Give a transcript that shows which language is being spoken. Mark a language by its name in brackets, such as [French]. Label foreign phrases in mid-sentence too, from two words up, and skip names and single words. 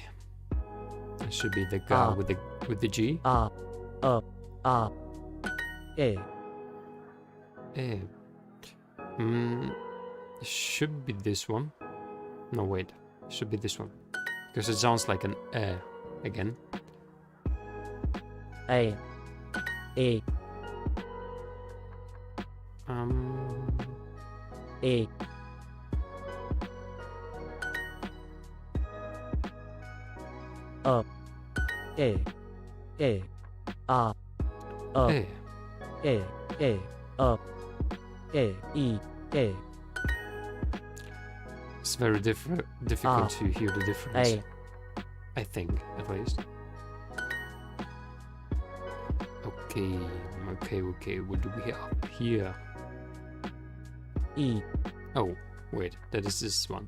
[English] It should be the ga with the G. A, E, A. It should be this one. No, wait. It should be this one. Because it sounds like an again. A, E, E, E, E, A, A. E, E, E, E, E, It's very difficult to hear the difference. A, I think, at least. Okay. What do we have here? E, Oh, wait. That is this one.